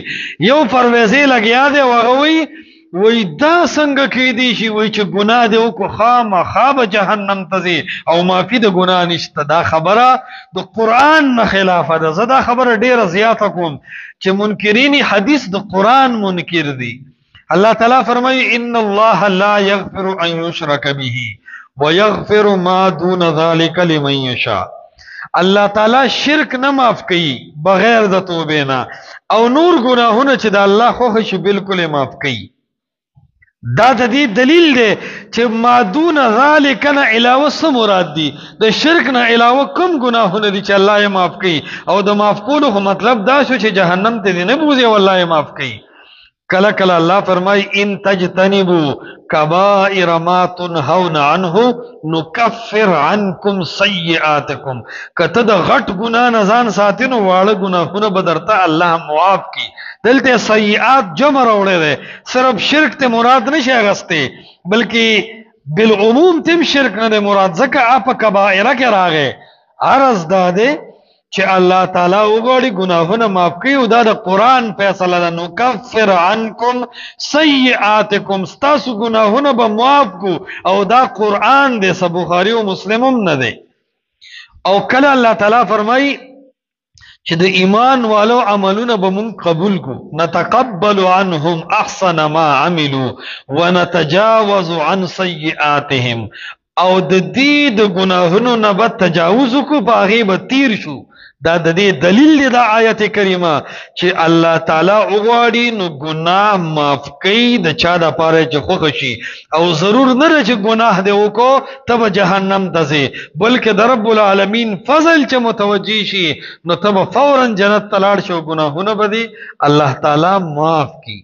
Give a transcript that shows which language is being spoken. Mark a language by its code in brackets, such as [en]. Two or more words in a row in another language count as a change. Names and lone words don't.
[ps] یو پرویزې لګیا دی او هغه وی دا څنګه کېدی شي وی چې ګناه دی وکړو خامخا به جهنم ته ځي او معافي د ګناه نشته. دا خبره د قرآن نه خلافه ده. زه دا خبره ډیره زیاته کوم چې منکرین حدیث د قرآن منکر دي. الله تعالی فرمایي [ar] ان الله لا یغفر ان یشرک به ویغفر ما دون ذلک لمن یشاء. [ps] الله تعالی شرک نه معاف کوي بغیر د توبې نه او نور ګناهونه چې د الله خوښ شي بالکل معاف کوي. دا د دې دلیل دی چې [ar] ما دون ذالک [ps] نه علاوه څه مراد دي. د شرک نه علاوه کوم ګناهونه دي چې الله یې معاف کوي او د معاف کولو خو مطلب دا شو چې جهنم ته دې نه بوځي او الله یې معاف کوي. کله کله الله فرمای [ar] ان تجتنبوا کبائر ما تنهون عنه نکفر عنکم سیئاتکم. [ps] کته د غټ ګناه نه ځان ساتي نو واړه ګناهونه به درته الله معاف کړي. دلته سیئات جمع راوړی دی. صرف شرک ته مراد نشي اغستی بلکې بالعموم تم شرک نه دی مراد ځکه آپ کبائره کې راغی. عرض دا دی چې الله تعالی وګوري ګناهونه معاف کوي او دا د قرآن فیصله ده. [ar] نکفر عنکم سیئاتکم [ps] ستاسو ګناهونه به معاف کو او دا قرآن دی څه بخاري او مسلم هم نه دی. او کله الله تعالی فرمایي چې د ایمان والو عملونه به مونږ قبول کو [ar] نتقبل عنهم احسن ما عملوا ونتجاوز عن سیئاتهم. [ps] او د دې د ګناهونو نه به تجاوز کو په هغې به تیر شو. دا د دې دلیل دی دا آیت کریمه چې الله تعالی وغواړي نو ګناه معاف کوي د چا دپاره چې خوښه شي او ضرور نه ده چې ګناه دې وکړو ته به جهنم ته ځې بلکې د رب العالمین فضل چې متوجه شي نو ته به فورا جنت ته لاړ شي او ګناهونه به دې الله تعالی معاف کړي.